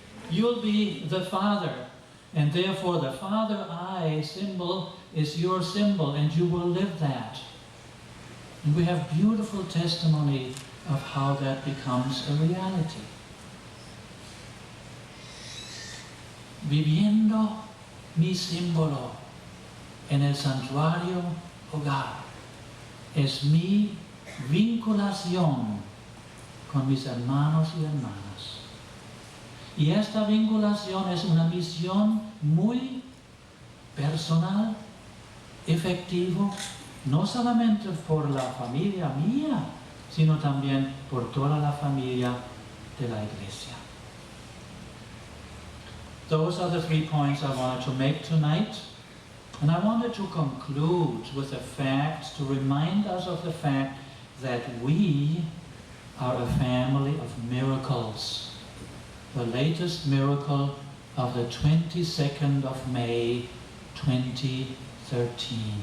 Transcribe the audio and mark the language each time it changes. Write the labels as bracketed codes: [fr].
[en] You'll be the Father. And therefore the Father I symbol is your symbol, and you will live that." And we have beautiful testimony of how that becomes a reality. [es] Viviendo mi símbolo en el santuario hogar es mi vinculación con mis hermanos y hermanas. Y esta vinculación es una misión muy personal, efectivo, no solamente por la familia mía, sino también por toda la familia de la Iglesia. [en] Those are the 3 points I wanted to make tonight. And I wanted to conclude with the fact, to remind us of the fact that we are a family of miracles. The latest miracle of the 22nd of May, 2013.